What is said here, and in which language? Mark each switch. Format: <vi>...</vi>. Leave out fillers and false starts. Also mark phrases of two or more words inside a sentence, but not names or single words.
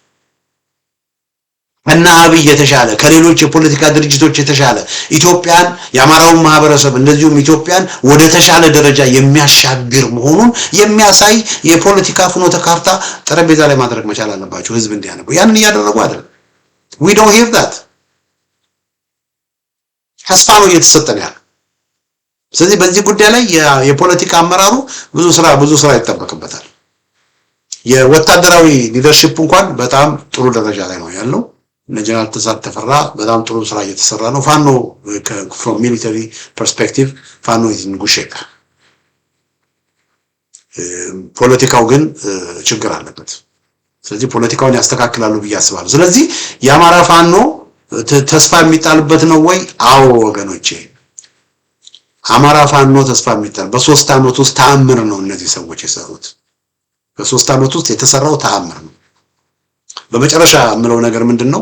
<am>እና አብይ የተሻለ ከሌሎች የፖለቲካ ድርጅቶች የተሻለ ኢትዮጵያን የአማራውን ማህበረሰብ እንደዚሁም ኢትዮጵያን ወደ ተሻለ ደረጃ የሚያሻግር መሆኑን የሚያሳይ የፖለቲካ ፍኖተ ካርታ ጠረጴዛ ላይ ማድረግ መቻል አለባቸው ህዝብ እንዲያነቡ። ያንን እያደረጉ አይደለም።</am> <en>we don't have that።</en> <am>ተስፋ ነው እየተሰጠን ያለ። ስለዚህ በዚህ ጉዳይ ላይ የፖለቲካ አመራሩ ብዙ ስራ ይጠበቅበታል። የወታደራዊ ሊደርሺፕ እንኳን በጣም ጥሩ ደረጃ ላይ ነው ያለው። ጀነራል ተፈራ በጣም ጥሩ ስራ እየተሰራ ነው። ፋኖ</am> <en>from military perspective</en> <am>ፋኖ</am> <en>is in good shape።</en> <am>ፖለቲካው ግን ችግር አለበት። ስለዚህ ፖለቲካውን ያስተካክላሉ ብዬ አስባለሁ። ስለዚህ የአማራ ፋኖ ተስፋ የሚጣልበት ነው ወይ? አዎ ወገኖቼ፣ አማራ ፋኖ ተስፋ የሚጣል በ3 ዓመት ውስጥ ተአምር ነው እነዚህ ሰዎች የሰሩት። በ3 ዓመት ውስጥ የተሰራው ተአምር ነው። በመጨረሻ የምለው ነገር ምንድነው?</am>